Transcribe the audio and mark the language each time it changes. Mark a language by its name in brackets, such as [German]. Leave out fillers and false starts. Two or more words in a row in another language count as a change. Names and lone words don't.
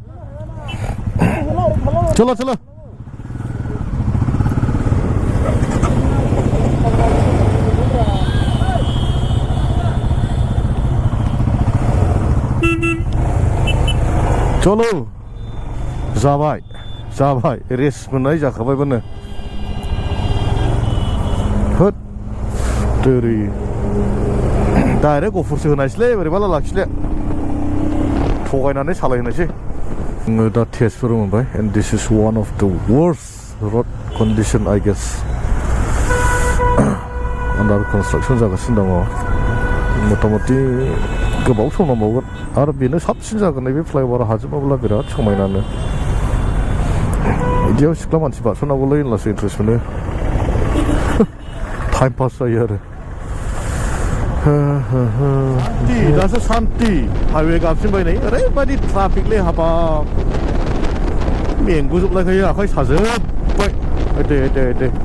[Bodo] चलो चलो चलो जाबाय जाबाय रेस्ट मोननाय जाखाबायबोनो होद दोरै डाइरेक्ट गफुरसो होनायसैलै बोरैबाला लाखिले थगायनानै सालायहोनायसै आङो दा तेजपुर मोनबाय [English] and this is one of the worst road condition I guess under construction [Bodo] जागासिनो दङ मथा-मथि गोबाव सम नांबावगोन आरो बेनो साबसिन जागोन नैबे फ्लाइअभार हाजोबाब्ला बिराद समायनानो बिदियाव सिख्ला मानसि बारस'नांगौलै होनब्लासो इन्ट्रेस्ट मोनो [English] time pass [Bodo] जायो आरो दासो सान्ति हाइवे गाबसिनबाय नै ओरैबायदि ट्राफिकलै हाबाब मेंगुजोबलायखायो आखाइ साजोब्बाय दे